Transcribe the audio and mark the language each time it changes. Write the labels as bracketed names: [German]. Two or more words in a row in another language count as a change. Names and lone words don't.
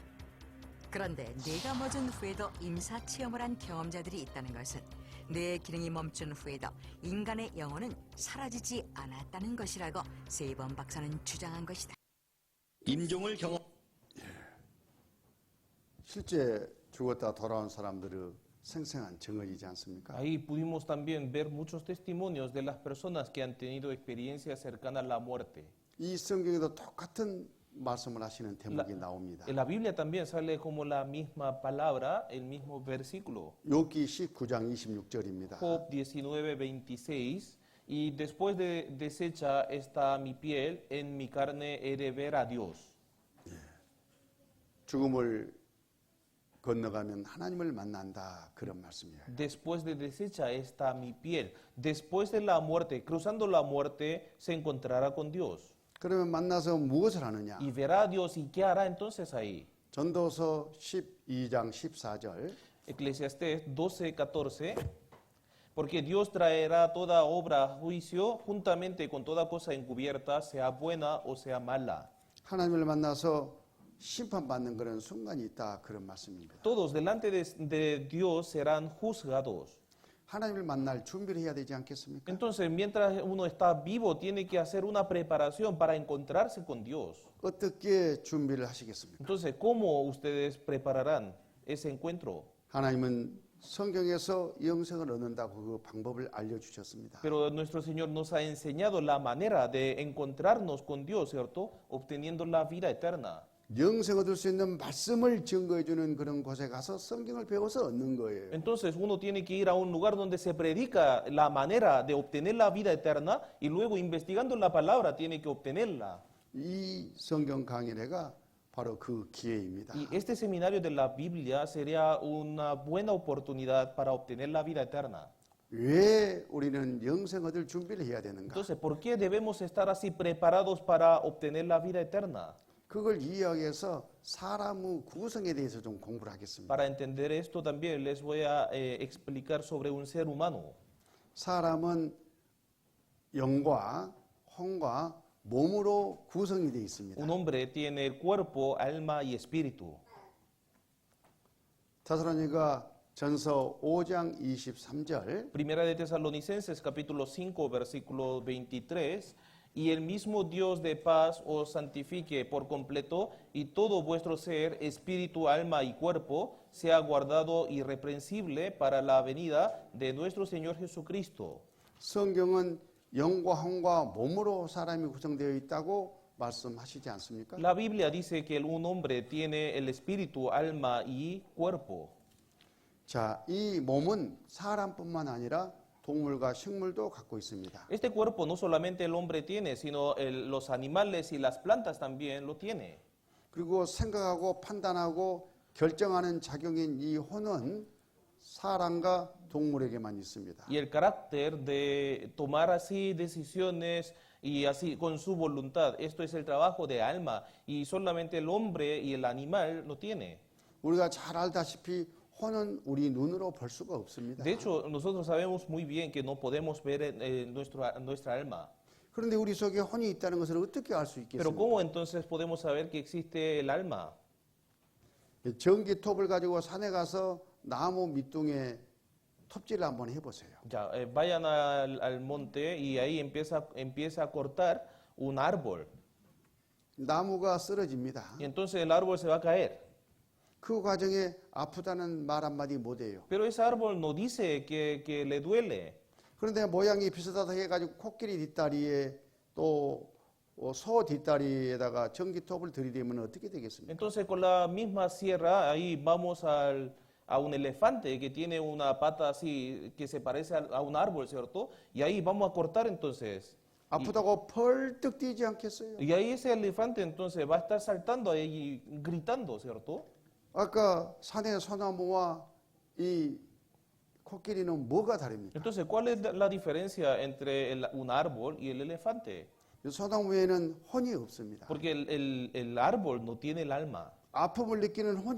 [Korean] 그런데 뇌가 멎은 후에도 임사체험을 한 경험자들이 있다는 것은 뇌의 기능이 멈춘 후에도 인간의 영혼은 사라지지 않았다는 것이라고 세이번 박사는 주장한 것이다. 임종을 경험 실제 죽었다 돌아온 사람들의 생생한 증언이지 않습니까? [Spanish] Ahí pudimos también ver muchos testimonios de las personas que han tenido experiencias cercanas a la muerte. [Korean] 이 성경에도 똑같은 말씀을 하시는 대목이 나옵니다. [Spanish] En la Biblia también sale como la misma palabra, el mismo versículo. [Korean] 욥기 19장 26절입니다. [Spanish] Job 19:26. Y después de deshecha está mi piel, en mi carne he de ver a Dios. [Korean] 죽음을 건너가면 하나님을 만난다 그런 말씀이에요. [Spanish] Después de deshecha está mi piel. Después de la muerte, cruzando la muerte, se encontrará con Dios. [Korean] 그러면 만나서 무엇을 하느냐? [Spanish] Y verá a Dios. ¿Y qué hará entonces ahí? [Korean] 전도서 12장 14절 [Spanish] Eclesiastés 12:14. Porque Dios traerá toda obra a juicio juntamente con toda cosa encubierta, sea buena o sea mala. [Korean] 하나님을 만나서 심판받는 그런 순간이 있다 그런 말씀입니다. [Spanish] Todos delante de Dios serán juzgados. [Korean] 하나님을 만날 준비를 해야 되지 않겠습니까? [Spanish] Entonces, mientras uno está vivo, tiene que hacer una preparación para encontrarse con Dios. [Korean] 어떻게 준비를 하시겠습니까? [Spanish] Entonces, ¿cómo ustedes prepararán ese encuentro? [Korean] 하나님은 성경에서 영생을 얻는다고 그 방법을 알려주셨습니다. [Spanish] Pero nuestro Señor nos ha enseñado la manera de encontrarnos con Dios, ¿cierto? Obteniendo la vida eterna. [Korean] 영생 얻을 수 있는 말씀을 증거해 주는 그런 곳에 가서 성경을 배워서 얻는 거예요. [Spanish] Entonces uno tiene que ir a un lugar donde se predica la manera de obtener la vida eterna y luego investigando la palabra tiene que obtenerla. [Korean] 이 성경 강의회가 바로 그 기회입니다. [Spanish] Y este seminario de la Biblia sería una buena oportunidad para obtener la vida eterna. [Korean] 왜 우리는 영생 얻을 준비를 해야 되는가? [Spanish] Entonces, ¿por qué debemos estar así preparados para obtener la vida eterna? [Korean] 그걸 이해하기 위해서 사람의 구성에 대해서 좀 공부를 하겠습니다. [Spanish] Para entender esto también les voy a explicar sobre un ser humano. [Korean] 사람은 영과 혼과 몸으로 구성이 되어 있습니다. [Spanish] Un hombre tiene el cuerpo, alma y espíritu. [Korean] 데살로니가 전서 5장 23절 [Spanish] Primera de Tesalonicenses capítulo 5 versículo 23. Y el mismo Dios de paz os santifique por completo y todo vuestro ser, espíritu, alma y cuerpo sea guardado irreprensible para la venida de nuestro Señor Jesucristo. [Korean] 성경은 영과 혼과 몸으로 사람이 구성되어 있다고 말씀하시지 않습니까? [Spanish] La Biblia dice que un hombre tiene el espíritu, alma y cuerpo. [Korean] 자, 이 몸은 사람뿐만 아니라 동물과 식물도 갖고 있습니다. [Spanish] Este cuerpo no solamente el hombre tiene, sino los animales y las plantas también lo tiene. [Korean] 그리고 생각하고 판단하고 결정하는 작용인 이 혼은 사람과 동물에게만 있습니다. [Spanish] Y el carácter de tomar así decisiones y así con su voluntad, esto es el trabajo de alma y solamente el hombre y el animal lo tiene. [Korean] 우리가 잘 알다시피 혼은 우리 눈으로 볼 수가 없습니다. [Spanish] De hecho, nosotros sabemos muy bien que no podemos ver nuestra alma. [Korean] 그런데 우리 속에 혼이 있다는 것을 어떻게 알 수 [Spanish] Pero [Korean] 있겠습니까? [Spanish] ¿cómo entonces podemos saber que existe el alma? [Korean] 전기톱을 가지고 산에 가서 나무 밑둥에 톱질을 한번 해보세요. [Spanish] Ya, vayan al monte y ahí empieza a cortar un árbol. [Korean] 나무가 쓰러집니다. [Spanish] Y entonces el árbol se va a caer. [Korean] 그 과정에 아프다는 말 한마디 못해요. [Spanish] Pero ese árbol no dice que le duele. [Korean] 그런데 모양이 비슷하다 해가지고 코끼리 뒷다리에 또 소 뒷다리에다가 전기톱을 들이대면 어떻게 되겠습니까? [Spanish] Entonces con la misma sierra ahí vamos a un elefante que tiene una pata así que se parece a un árbol, ¿cierto? Y ahí vamos a cortar entonces. [Korean] 아프다고 펄떡 뛰지 않겠어요? [Spanish] Y ahí ese elefante entonces va a estar saltando ahí gritando, ¿cierto? [Korean] 아까 산의 소나무와 이 코끼리는 뭐가 다릅니까? [Spanish] Entonces, ¿cuál es la diferencia entre un árbol y el elefante? [Korean] 이 소나무에는 혼이 없습니다. [Spanish] Porque el árbol no tiene el alma, [Korean] 아픔을 느끼는 혼이